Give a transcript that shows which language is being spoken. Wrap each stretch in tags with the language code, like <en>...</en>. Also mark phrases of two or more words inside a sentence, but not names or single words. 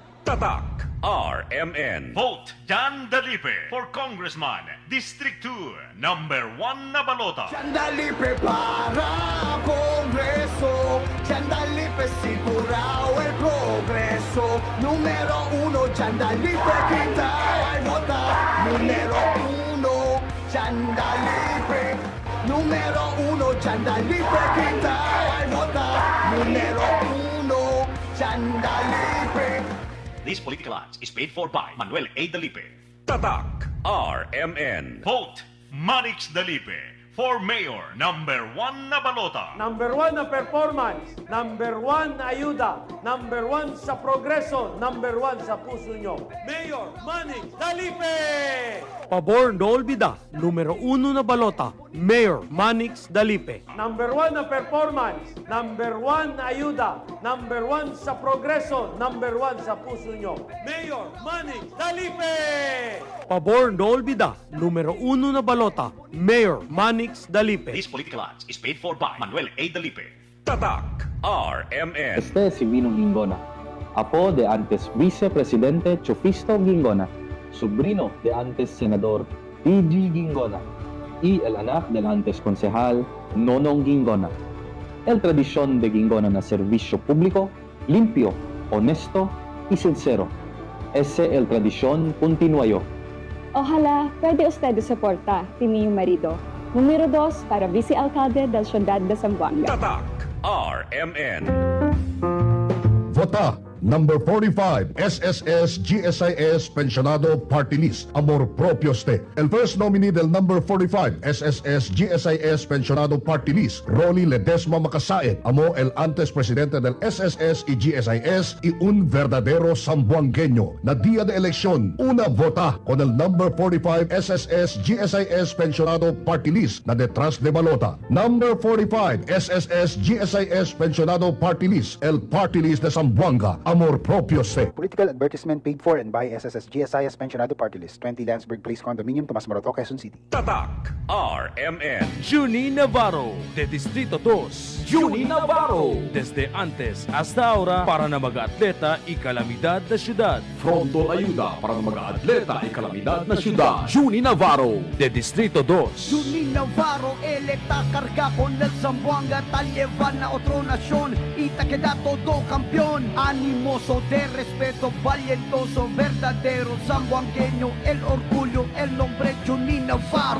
<tl>Tatak RMN.</tl> <en>Vote Jan Dalipe for Congressman, District 2, number 1</en> <cbk>na balota. Dalipe para Congreso, Dalipe sigurao el progreso. Número 1, Dalipe quita y vota. Número 1, Dalipe. Número 1, Dalipe quita y vota. Número 1, Dalipe.</cbk> <en>This political ads is paid for by Manuel A. Dalipe.</en> <tl>Tatak RMN.</tl> <en>Vote Manix Dalipe for Mayor, number 1</en> <cbk>na balota. Number 1 na performance, number 1 na ayuda, number 1 sa progreso, number 1 sa puso nyo. Mayor Manny Dalipe! Pabor no olvida, numero 1 na balota, Mayor Manix Dalipe. Number 1 na performance, number 1 na ayuda, number 1 sa progreso, number 1 sa puso nyo. Mayor Manix Dalipe! Pabor no olvida, numero 1 na balota, Mayor Manix Dalipe.</cbk> <en>This political ads is paid for by Manuel A. Dalipe.</en> <tl>Tatak RMN.</tl> <cbk>Este es Silvino Gingona, apo de antes vicepresidente Chufisto Gingona, sobrino de antes senador P.G. Gingona y el anak del antes concejal Nonong Gingona. El tradición de Gingona na servicio público, limpio, honesto y sincero. Ese el tradición continuayo. Ojalá pwede usted soporta tini yung marido. Numero 2 para vice-alcalde del Ciudad de Zamboanga. Tatak RMN. Vota number 45 SSS GSIS Pensionado Party List Amor Propio Ste. El</cbk> <en>first nominee</en> <cbk>del number 45 SSS GSIS Pensionado Party List Rolly Ledesma Macasaet amo el antes presidente del SSS y GSIS y un verdadero zamboangueño na día de elección una vota con el number 45 SSS GSIS Pensionado Party List na detrás de balota. Number 45 SSS GSIS Pensionado Party List el Party List de Zamboanga Amor Propio Se.</cbk> <en>Political advertisement paid for and by SSS GSIS Pensionado Party List, 20 Landsberg Place Condominium, Tomas Morato, Quezon City.</en> <tl>Tatak RMN.</tl> <cbk>Juni Navarro, de Distrito 2. Juni Navarro, desde antes hasta ahora para na mag-atleta y kalamidad na syudad. Frontol ayuda para ng mga atleta ay kalamidad na syudad. Juni Navarro, De Distrito 2. Juni Navarro, electa carga con el Zamboanga, tal llevan a otra nación y te queda todo campeón. Animoso, de respeto, valientoso, verdadero zamboangueño, el orgullo, el nombre Juni Navarro.</cbk>